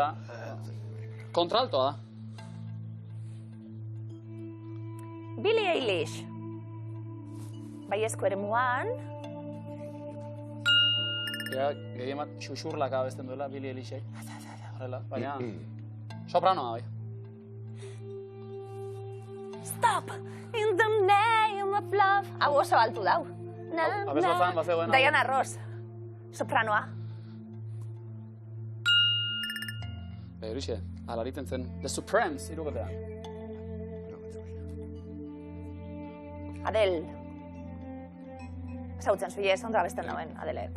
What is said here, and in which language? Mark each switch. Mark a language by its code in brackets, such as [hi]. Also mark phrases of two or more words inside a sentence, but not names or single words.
[eu] Kontraltoa da. Billie Eilish. Baiezko ere muan. Gehien bat xuxurlaka abesten duela Billie Eilishek. Baina sopranoa bai. [en] Stop in the name of love. [eu] Hau oso altu dau. Abez batzan, bazegoen. Diana Ross. Sopranoa. Horixe, alaritzen zen. [en] The Supremes, [eu] irukotea. Adele. Zautzen zuie, ez ondo abesten dauen, Adelek.